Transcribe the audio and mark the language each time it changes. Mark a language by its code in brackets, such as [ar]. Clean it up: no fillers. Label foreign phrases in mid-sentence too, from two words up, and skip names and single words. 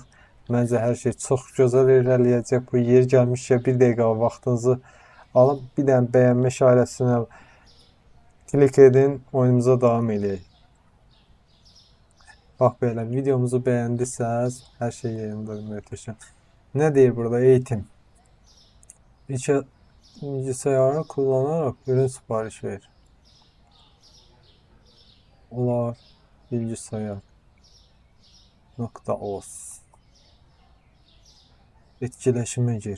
[az] Məncə hər şey çox gözəl irəliləyəcək. Bu yer gəlmişkən bir dəqiqə vaxtınızı alın. Bir dənə bəyənmə işarəsinə klik edin, oyunumuza davam edək. Bax belə, videomuzu bəyəndirsəz, hər şey yerində möhtəşəm. Nə deyir burada? [tr] Eğitim. Bilgisayarı kullanaraq ürün sipariş ver. [az] Olar. Bilgisayar. [tr] .os. Etkiləşimə gir.